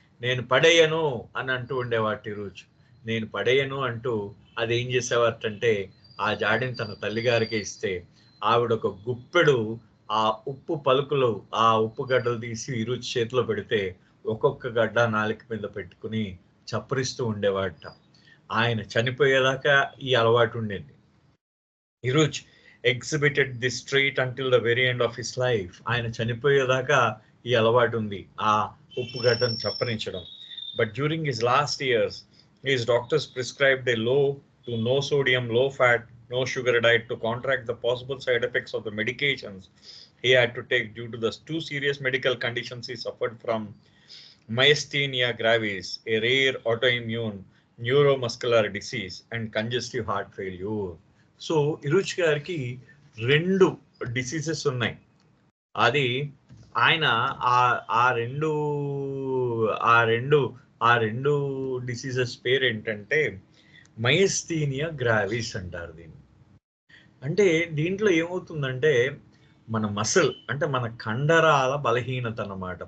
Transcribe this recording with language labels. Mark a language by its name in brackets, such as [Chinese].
[Telugu] నేను పడేయను అని అంటూ ఉండేవాటి ఇరుచ్. నేను పడేయను అంటూ అది ఏం చేసేవాటంటే ఆ జాడిని తన తల్లిగారికి ఇస్తే ఆవిడ ఒక గుప్పెడు ఆ ఉప్పు పలుకులు ఆ ఉప్పు గడ్డలు తీసి ఇరుచ్ చేతిలో పెడితే ఒక్కొక్క గడ్డ నాలుక మీద పెట్టుకుని చప్పరిస్తూ ఉండేవాట. ఆయన చనిపోయేదాకా ఈ అలవాటు ఉండేది. [English] Eruch exhibited this trait until the very end of his life. [Telugu] ఆయన చనిపోయేదాకా ఈ అలవాటు ఉంది, ఆ ఉప్పు గడ్డను చప్పరించడం. [English] But during his last years his doctors prescribed a low to no sodium, low fat, no sugar diet to counteract the possible side effects of the medications he had to take due to the two serious medical conditions he suffered from: myasthenia gravis, a rare autoimmune neuromuscular disease, and congestive heart failure. [Telugu] So ఇరుచ్ గారికి 2 diseases ఉన్నాయి. అది ఆయన ఆ ఆ రెండు ఆ రెండు ఆ రెండు డిసీజెస్ పేరు ఏంటంటే మయస్థీనియా గ్రావిస్ అంటారు దీన్ని. అంటే దీంట్లో ఏమవుతుందంటే మన మసిల్ అంటే మన కండరాల బలహీనత అన్నమాట.